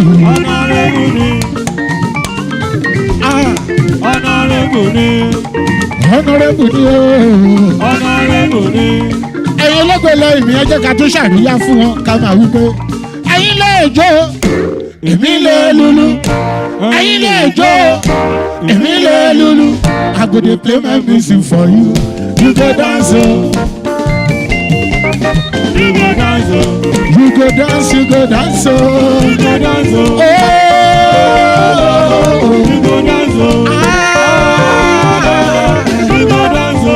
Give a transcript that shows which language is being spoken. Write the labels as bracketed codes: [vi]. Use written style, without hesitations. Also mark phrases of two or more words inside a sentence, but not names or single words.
[yo] honourable ni, honourable ni, Honourable ni o. honourable ni. Ẹ̀yin olóògbé ìmí ẹjẹ́ ká tó ṣàríyá fún wọn ká máa wí pé ẹ̀yin lè jó èmi lè lulu. Ẹ̀yin lè jó èmi lè lulu. [pcm] I go dey play my music for you. You go dance o. You go dance o, You go dance, you go dance o. you go dance o, Oh. you go dance o, you go dance o,